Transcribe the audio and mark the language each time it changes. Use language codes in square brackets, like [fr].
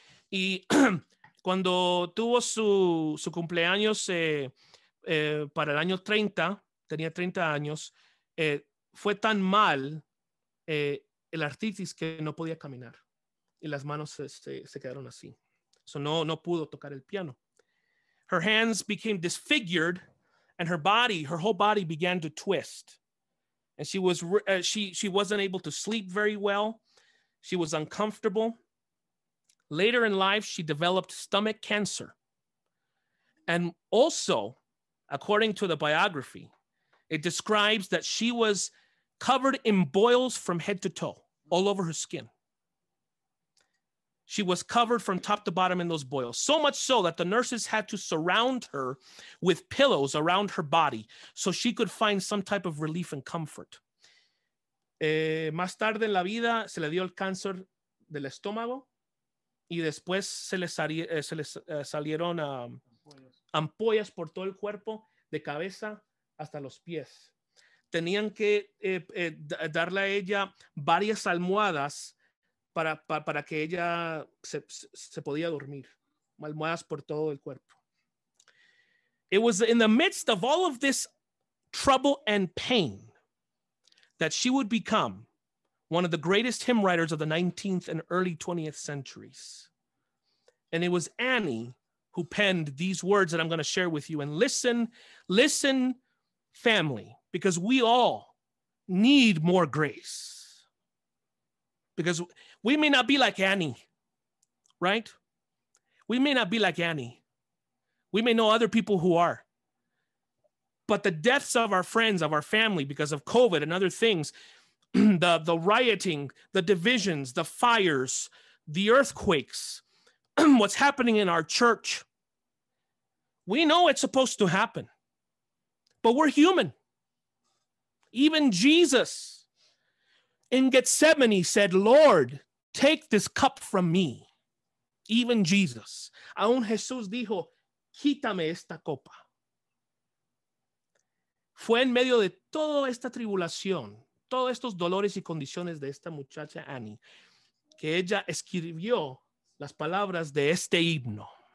[es] Y cuando tuvo su cumpleaños para el año 30, tenía 30 años, fue tan mal el artritis que no podía caminar y las manos se quedaron así. So no pudo tocar el piano. [en] Her hands became disfigured and her whole body began to twist. And she wasn't able to sleep very well. She was uncomfortable. Later in life, she developed stomach cancer. And also, according to the biography, it describes that she was covered in boils from head to toe, all over her skin. She was covered from top to bottom in those boils, so much so that the nurses had to surround her with pillows around her body so she could find some type of relief and comfort. [es] Más tarde en la vida se le dio el cáncer del estómago y después se le salieron ampollas por todo el cuerpo, de cabeza hasta los pies. Tenían que darle a ella varias almohadas para que ella se podía dormir. Almohadas por todo el cuerpo. [en] It was in the midst of all of this trouble and pain that she would become one of the greatest hymn writers of the 19th and early 20th centuries. And it was Annie who penned these words that I'm going to share with you. And listen, family, because we all need more grace. Because we may not be like Annie, right? We may not be like Annie. We may know other people who are. But the deaths of our friends, of our family, because of COVID and other things, the rioting, the divisions, the fires, the earthquakes, what's happening in our church, we know it's supposed to happen. But we're human. Even Jesus in Gethsemane said, Lord, take this cup from me. Even Jesus. [es] Aún Jesús dijo, quítame esta copa. Fue en medio de toda esta tribulación, todos estos dolores y condiciones de esta muchacha Annie, que ella escribió las palabras de este himno.